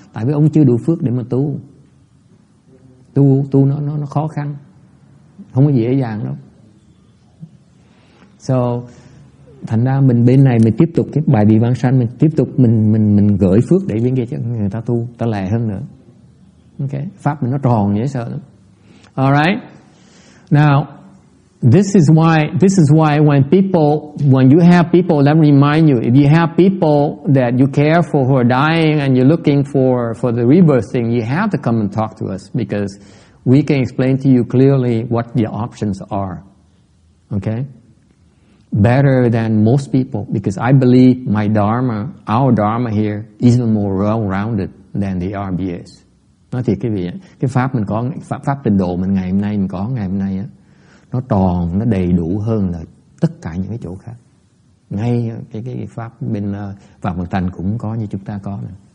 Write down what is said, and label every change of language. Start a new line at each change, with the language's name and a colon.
Vietnamese: Tại vì ông chưa đủ phước để mà tu nó khó khăn, không có dễ dàng đâu. So thành ra mình bên này mình tiếp tục cái bài vị vãng sanh, mình tiếp tục mình gửi phước để bên kia cho người ta tu, ta lẹ hơn nữa. Okay, pháp mình nó tròn dễ sợ lắm.
English: All right. Now, this is why when you have people that remind you, if you have people that you care for who are dying and you're looking for the rebirthing, you have to come and talk to us because we can explain to you clearly what the options are. Okay? Better than most people, because I believe my Dharma, our Dharma here, is even more well-rounded than the RBAs.
Vietnamese: Nói thiệt cái vị, cái pháp mình có, pháp trình độ mình ngày hôm nay mình có ngày hôm nay á, nó tròn, nó đầy đủ hơn là tất cả những cái chỗ khác. Ngay cái pháp bên Vạn Vật Thành cũng có như chúng ta có nè.